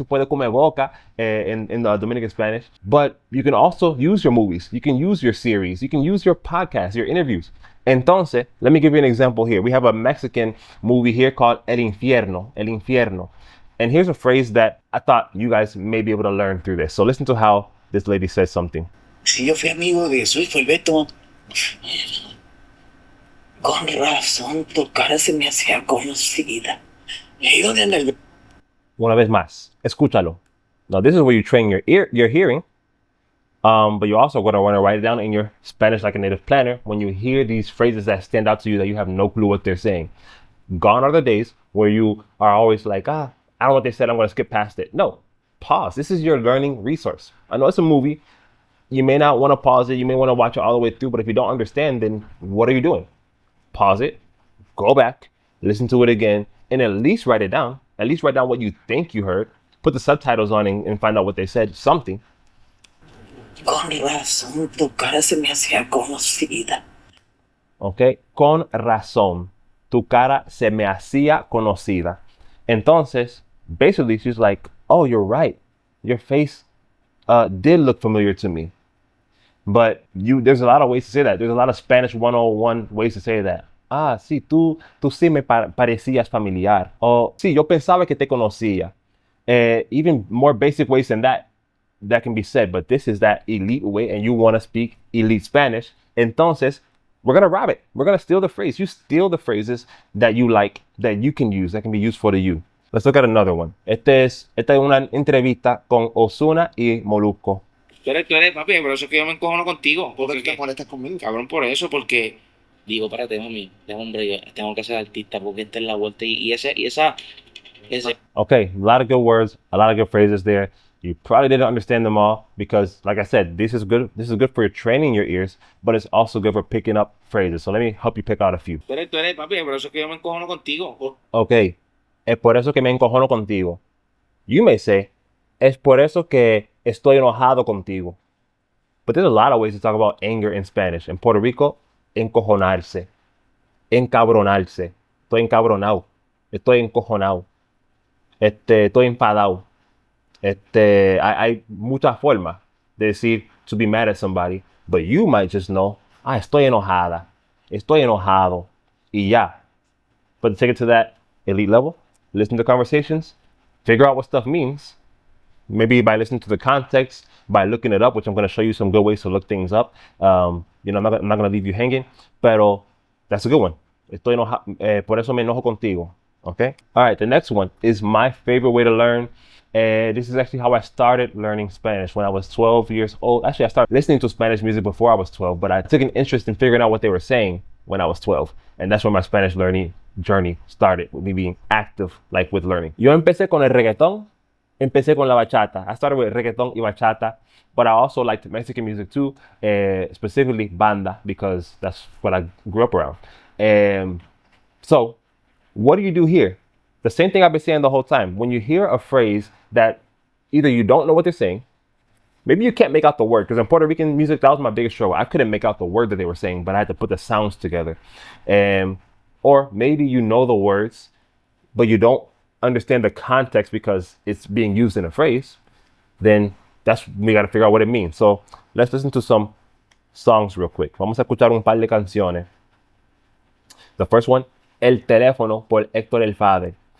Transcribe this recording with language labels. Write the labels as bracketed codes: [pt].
[es] Tú puedes comer boca [en] in the Dominican Spanish. But you can also use your movies. You can use your series. You can use your podcasts, your interviews. Entonces, let me give you an example here. We have a Mexican movie here called El Infierno. El Infierno. And here's a phrase that I thought you guys may be able to learn through this. So listen to how this lady says something. [es] Si yo fui amigo de su hijo, el Beto, con razón tu cara se me hacía conocida. ¿Y dónde anda el Beto? Una vez más, escúchalo. [en] Now this is where you train your hearing, but you're also going to want to write it down in your Spanish like a native planner when you hear these phrases that stand out to you that you have no clue what they're saying. Gone are the days where you are always like, I don't know what they said, I'm going to skip past it. No, pause. This is your learning resource. I know it's a movie. You may not want to pause it. You may want to watch it all the way through. But if you don't understand, then what are you doing? Pause it, go back, listen to it again, and at least write it down. At least write down what you think you heard. Put the subtitles on and find out what they said, something. [es] Con razón tu cara se me hacía conocida. Okay, con razón. Tu cara se me hacía conocida. [en] Entonces, basically, she's like, oh, you're right. Your face did look familiar to me. But there's a lot of ways to say that. There's a lot of Spanish 101 ways to say that. [es] Sí, tú sí me parecías familiar. O sí, yo pensaba que te conocía. [en] Even more basic ways than that can be said. But this is that elite way, and you want to speak elite Spanish. Entonces, we're going to rob it. We're going to steal the phrase. You steal the phrases that you like, that you can use, that can be useful to you. Let's look at another one. [es] Esta es una entrevista con Ozuna y Molusco. Tú eres, papi, por eso es que yo me encojono contigo. ¿Por Porque, qué te molestas conmigo? cabrón, por eso, porque digo, espérate, mami, hombre, yo tengo que ser artista porque esta es la vuelta y esa. [en] Okay, a lot of good words, a lot of good phrases there. You probably didn't understand them all because, like I said, this is good. This is good for training your ears, but it's also good for picking up phrases. So let me help you pick out a few. Tú eres, papi, por eso es que yo me encojono contigo. [es] Okay, es por eso que me encojono contigo. [en] You may say, [es] es por eso que estoy enojado contigo. [en] But there's a lot of ways to talk about anger in Spanish. [es] In Puerto Rico, encojonarse, encabronarse. Estoy encabronado. Estoy encojonado. Estoy enfadado. Hay muchas formas de decir [en] to be mad at somebody, but you might just know, [es] estoy enojada, estoy enojado, y ya. [en] But to take it to that elite level, listen to conversations, figure out what stuff means, maybe by listening to the context, by looking it up, which I'm going to show you some good ways to look things up. You know, I'm not going to leave you hanging, pero that's a good one. [es] Por eso me enojo contigo. [en] Okay. All right. The next one is my favorite way to learn. This is actually how I started learning Spanish when I was 12 years old. Actually, I started listening to Spanish music before I was 12, but I took an interest in figuring out what they were saying when I was 12. And that's where my Spanish learning journey started, with me being active, like with learning. [es] Yo empecé con el reggaetón, empecé con la bachata. [en] I started with reggaetón y bachata, but I also liked Mexican music too, specifically banda, because that's what I grew up around. So what do you do here? The same thing I've been saying the whole time. When you hear a phrase that either you don't know what they're saying, maybe you can't make out the word, because in Puerto Rican music, that was my biggest struggle. I couldn't make out the word that they were saying, but I had to put the sounds together. Or maybe you know the words, but you don't understand the context because it's being used in a phrase. Then we got to figure out what it means. So let's listen to some songs real quick. [es] Vamos a escuchar un par de canciones. [en] The first one, [es] El Teléfono por Héctor El Father.